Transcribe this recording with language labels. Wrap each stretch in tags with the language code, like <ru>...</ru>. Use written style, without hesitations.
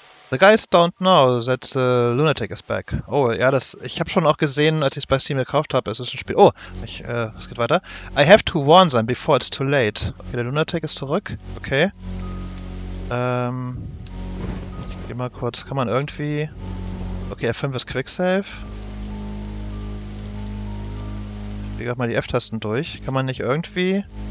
<en>The guys don't know that the lunatic is back.</en> <de>Oh, ja, ich habe schon auch gesehen, als ich es bei Steam gekauft habe, es ist ein Spiel. Oh, es geht weiter.</de> <en>I have to warn them before it's too late.</en> <de>Okay, der Lunatic ist zurück. Okay. Ich geh mal kurz. Kann man irgendwie... Okay, F5 ist Quicksave. Ich gehe gerade mal die F-Tasten durch. Kann man nicht irgendwie...</de>